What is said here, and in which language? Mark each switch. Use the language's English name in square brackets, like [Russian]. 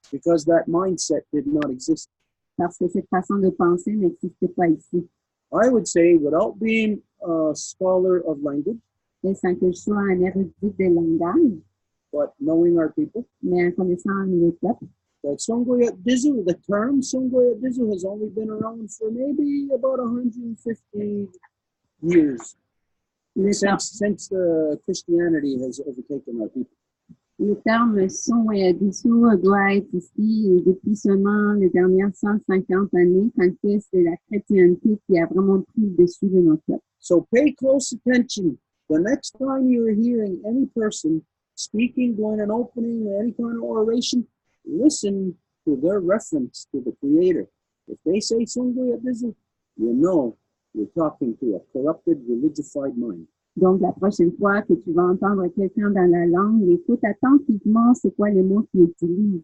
[English] Because that mindset did not exist. [French] Parce que cette façon de penser n'existe pas ici. [English] I would say, without being a scholar of language, [French] et sans que je sois un érudit des langages, [English] but knowing our people, [French] mais en connaissant le peuple, [English] that Sungoya Dizu, the term Sungoya Dizu has only been around for maybe about 150 years since Christianity has overtaken our people. [French] Le terme Sungoya Dizu doit être ici depuis seulement les dernières 150 années, quand c'est la chrétienté qui a vraiment pris le dessus de notre peuple. [English] So pay close attention. The next time you're hearing any person speaking, doing an opening, any kind of oration, listen to their reference to the Creator. If they say Sungoya Dizu, you know you're talking to a corrupted, religified mind. [French] Donc, la prochaine fois que tu vas entendre quelqu'un dans la langue, écoute attentivement c'est quoi les mots qu'il utilise.